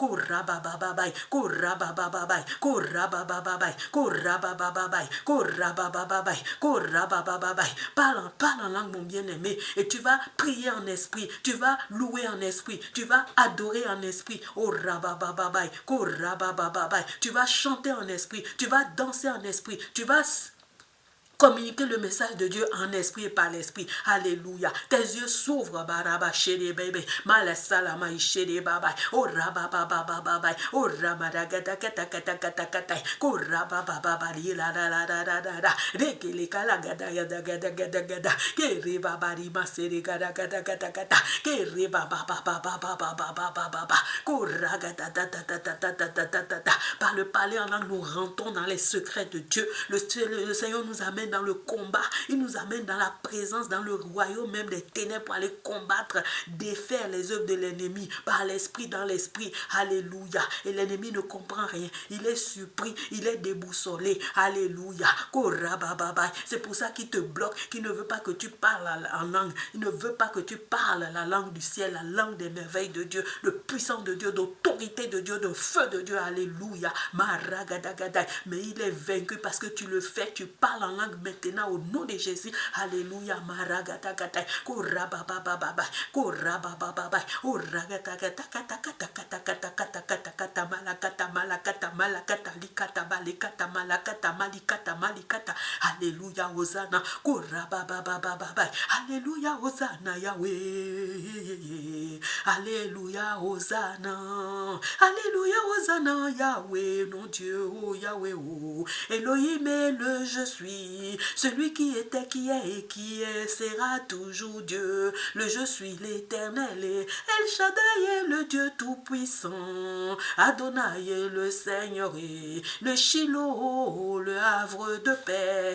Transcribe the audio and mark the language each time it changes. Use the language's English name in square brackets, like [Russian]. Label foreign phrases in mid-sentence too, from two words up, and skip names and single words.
[French] Parle en langue, mon bien-aimé, et tu vas prier en esprit, tu vas louer en esprit, tu vas adorer en esprit. Tu vas chanter en esprit, tu vas danser en esprit, tu vas communiquer le message de Dieu en esprit et par l'esprit. Alléluia. Tes yeux s'ouvrent. Baraba shede bebe. Malasalama ishede baba. Oh rababa baba baba. Oh ramadagata kata kata kata kata. Oh rababa baba la la la la la la la. Rekele kala gada gada gada gada gada. Kere baba rima sere gada gada gada gada. Kere baba baba baba baba baba baba. Kora gada da da da da da da da da da. Par le parler en langue, nous rentrons dans les secrets de Dieu. Le Seigneur nous amène dans le combat, il nous amène dans la présence, dans le royaume même des ténèbres pour aller combattre, défaire les œuvres de l'ennemi par l'esprit, dans l'esprit. Alléluia. Et l'ennemi ne comprend rien, il est surpris, il est déboussolé. Alléluia. C'est pour ça qu'il te bloque, qu'il ne veut pas que tu parles en langue, il ne veut pas que tu parles la langue du ciel, la langue des merveilles de Dieu, de puissance de Dieu, d'autorité de Dieu, de feu de Dieu. Alléluia. Mais il est vaincu parce que tu le fais, tu parles en langue maintenant au nom de Jésus. Alléluia. Maragatagata. Korababababa. Korabababa. Oragatakatakatakatakatakatakatakata malakata malakata malakata likata balikata malakata malikata malikata. Alléluia. Hosanna. Korababababa. Alléluia. Hosanna Yahweh. Alléluia. Hosanna. Alléluia. Hosanna Yahweh. Non Dieu. Oh Yahweh. Oh Elohim est le je suis, celui qui était, qui est et qui est, sera toujours Dieu. Le je suis l'éternel et El Shaddai est le Dieu tout-puissant. Adonai est le Seigneur et le Shiloh, le havre de paix.